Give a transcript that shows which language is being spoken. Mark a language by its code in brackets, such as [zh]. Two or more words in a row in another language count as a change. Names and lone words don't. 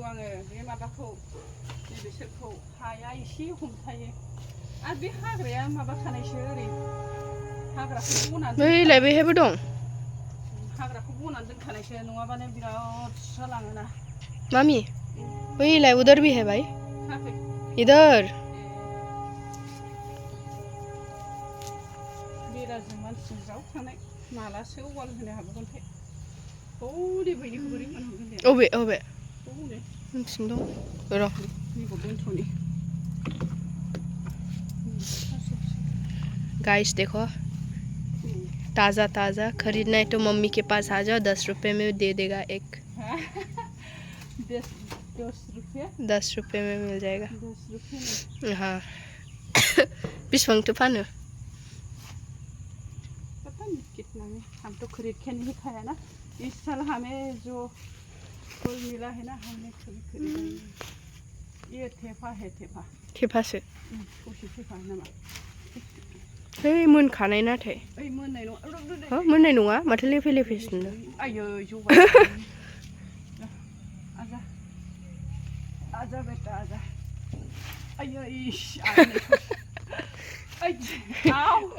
[brx] आङो बे माबाखौ बिसोरखौ हाया एसे हमथायो आरो बे हाग्राया माबाखानायसो ओरै हाग्राखौ बनानै बैलाय बेहायबो दं हाग्राखौ बनानै दोनखानायसो नङाबानो बिराद जालाङोना [hi] मामी बैलाय उधर भी है भाई इधर [brx] बेराजों मानसिजों ज्राव थांनाय मालासो वाल होनो हाबावगोनथाय औ दे बैनिखौ बोरै मोनहरगोन दे अबे अबे औ दे उनथिं दं र' नैखौ दोनथ'नि [hi] गाइस देखो ताज़ा ताज़ा खरीदना है तो मम्मी के पास आ जाओ 10 रुपए में दे देगा एक 10 रुपये 10 रुपए में मिल जाएगा 10 रुपये में [brx] हाँ बिस्वंग तो फानो [hi] पता नहीं कितना में हम तो खरीद के नहीं खाया ना इस साल हमें जो फल मिला है ना हमने खरीदा ये थेपा है थेपा [brx] थेपासो ससे थेपा नामा ओइ मोनखानाय नाथाय ओइ मोननाय नङा हो मोननाय नङा माथो लेफे लेफे सुनदों आयै जौगा [hi] आजा आजा बेटा आजा आयै